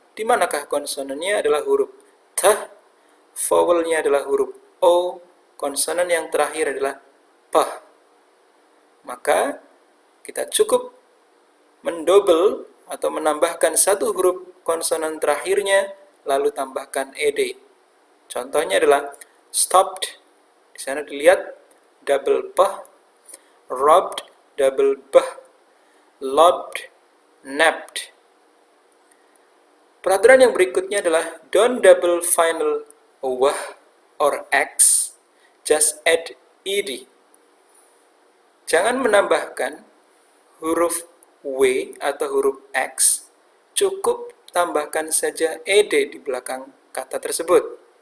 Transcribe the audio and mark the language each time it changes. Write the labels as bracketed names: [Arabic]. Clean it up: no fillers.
[Indonesian] Di manakah konsonannya adalah huruf T, vowelnya adalah huruf O, konsonan yang terakhir adalah P. Maka kita cukup mendouble atau menambahkan satu huruf konsonan terakhirnya lalu tambahkan ed. Contohnya adalah stopped. Di sana dilihat double P, robbed double B, lobbed, napped. Peraturan yang berikutnya adalah [English] don't double final W or X, just add ed. [Indonesian] Jangan menambahkan huruf W atau huruf X, cukup tambahkan saja ed di belakang kata tersebut.